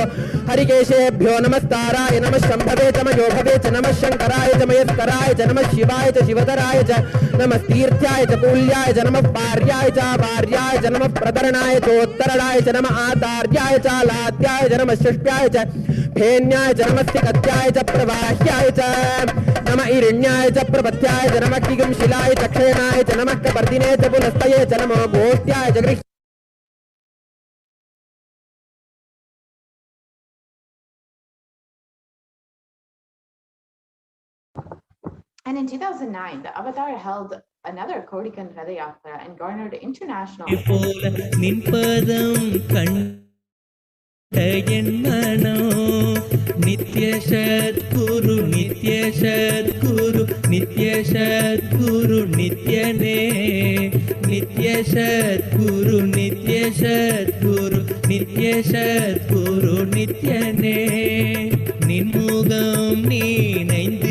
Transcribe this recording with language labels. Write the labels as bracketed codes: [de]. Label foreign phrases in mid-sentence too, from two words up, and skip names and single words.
[sa] हरिकेशेभ्यो नमस्ताराय नमः शम्भवे च मयोभवे च नमः शङ्कराय च मयस्कराय च नमः शिवाय च शिवतराय च नमः तीर्थ्याय च कूल्याय च नमः पार्याय च वार्याय च नमः प्रतरणाय चोत्तरणाय च नमः आदार्याय च लाद्याय च नमः षष्ट्याय च फेन्याय च नमः सिकत्याय च प्रवाह्याय च नमः ईरण्याय च प्रपथ्याय च नमः किगंशिलाय च क्षेणाय च नमः कपर्दिने च पुनस्तये च नमो गोष्ट्याय च गृह् [en] And in 2009, the Avatar held another Kodikan Ratha Yatra and garnered international. [sa] नित्य सद्गुरु नित्य सद्गुरु नित्य सद्गुरु नित्यने नित्य सद्गुरु नित्य सद्गुरु नित्य सद्गुरु नित्यने [ta] நின்முகம் நீனைந்து